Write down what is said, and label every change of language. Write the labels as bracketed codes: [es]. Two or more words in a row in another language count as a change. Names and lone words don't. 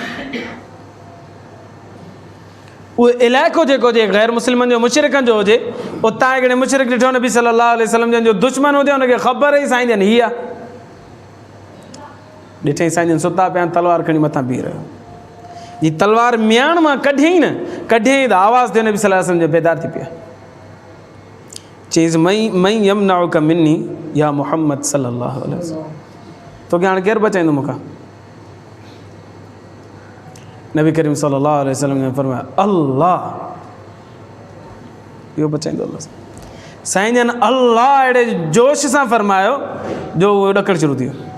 [sd] उहो इलाइक़ो जेको हुजे ग़ैर मुस्लिमनि जो मुशरिकनि जो हुजे, उतां हिकिड़े मुशरिक ॾिठो नबी [ar] صلى الله عليه وسلم [sd] जन जो दुश्मन हुजे, हुनखे ख़बर हुई साईं जन हीअ आहे। ॾिठई साईं जन सुता पिया, तलवार खणी मथां बीह रहियो। ही तलवार मियाण मां कढियईं न, कढियईं त आवाज़ थियो नबी [ar] صلى الله عليه وسلم [sd] जो बेदार थी पिया। [ar] चईंसि من يمنعك مني يا محمد صلى الله عليه وسلم, [sd] तोखे हाणे केरु बचाईंदो मूंखां? नबी करीम [ar] صلى الله عليه وسلم [sd] ने फरमाया अल्लाह, इहो बचाईंदो अल्लाह। साईं जन अल्लाह अहिड़े जोश सां फरमायो जो उहो ॾकणु शुरू थी वियो।